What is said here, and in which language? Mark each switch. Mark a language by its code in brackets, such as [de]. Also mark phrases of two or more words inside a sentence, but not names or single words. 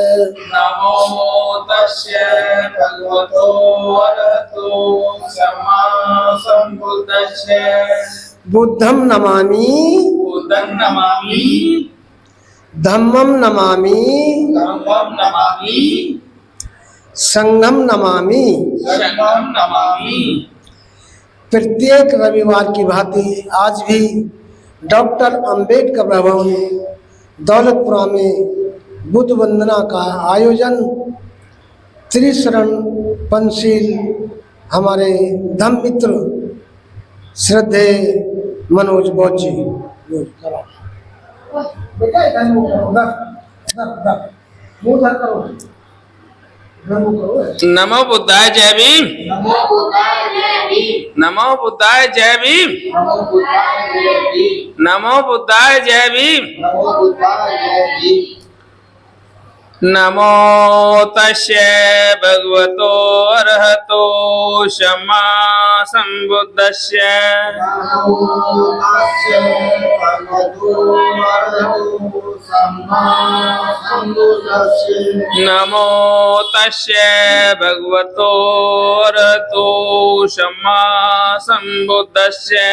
[pi] नमो तस्से भगवतो अरहतो सम्मा संबुद्धस्से बुद्धं नमामि बुद्धं नमामि धम्मं नमामि धम्मं नमामि संघं नमामि संघं नमामि। [hi] प्रत्येक रविवार की भांति आज भी डॉक्टर अंबेडकर भवन दौलतपुरा में बुद्ध वंदना का आयोजन त्रिशरण पंचशील हमारे धम्म मित्र श्रद्धेय मनोज बौद्ध जी [pi] नमो बुद्धाय [hi] जय भीम। [pi] नमो बुद्धाय [hi] जय भीम। [pi] नमो बुद्धाय [hi] जय भीम। [pi] नमो बुद्धाय [hi] जय भीम। [pi] नमो बुद्धाय [hi] जय भीम। [pi] नमो बुद्धाय [hi] जय भीम। [pi] नमो तस्से भगवतो अरहतो सम्मा संबुद्धस्से नमो तस्से भगवतो अरहतो सम्मा संबुद्धस्से नमो तस्से भगवतो अरहतो सम्मा संबुद्धस्से